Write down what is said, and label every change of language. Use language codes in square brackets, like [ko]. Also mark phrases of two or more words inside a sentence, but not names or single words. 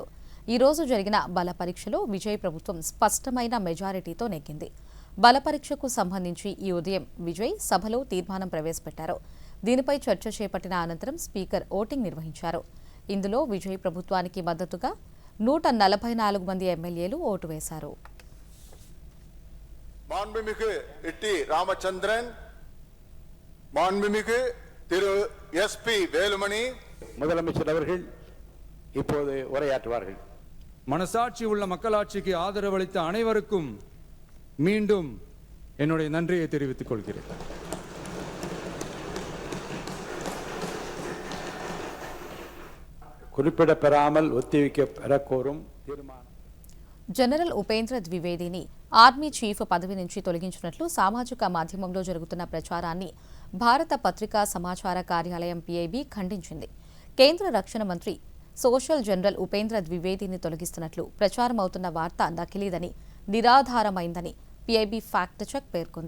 [te] ఈ రోజు జరిగిన బల పరీక్షలో విజయ్ ప్రభుత్వం స్పష్టమైన మెజారిటీతో నెగ్గింది. బల పరీక్షకు సంబంధించి ఈ ఉదయం విజయ్ సభలో తీర్మానం ప్రవేశపెట్టారు. దీనిపై చర్చ చేపట్టిన అనంతరం స్పీకర్ ఓటింగ్ నిర్వహించారు. ఇందులో విజయ్ ప్రభుత్వానికి మద్దతుగా 144 మంది ఎమ్మెల్యేలు ఓటు వేశారు. [ta] மாண்புமிகு திரு எஸ்பி வேலுமணி முதலமைச்சர் அவர்கள் இப்போது உரையாற்றுவார்கள். மனசாட்சி உள்ள மக்களாட்சிக்கு ஆதரவளித்த அனைவருக்கும் மீண்டும் என்னுடைய நன்றியை தெரிவித்துக் கொள்கிறேன். குறிப்பிடப்பெறாமல் ஒத்திவைக்க கோரும் தீர்மானம். [te] జనరల్ ఉపేంద్ర ద్వివేదిని [en] army chief [te] పదవి నుంచి తొలగించినట్లు సామాజిక మాధ్యమంలో జరుగుతున్న ప్రచారాన్ని భారత పత్రికా సమాచార కార్యాలయం పీఐబీ ఖండించింది. కేంద్ర రక్షణ మంత్రి సోషల్ జనరల్ ఉపేంద్ర ద్వివేదిని తొలగిస్తున్నట్లు ప్రచారమవుతున్న వార్త నకిలీదని, నిరాధారమైందని పీఐబీ [en] fact check [te] పేర్కొంది.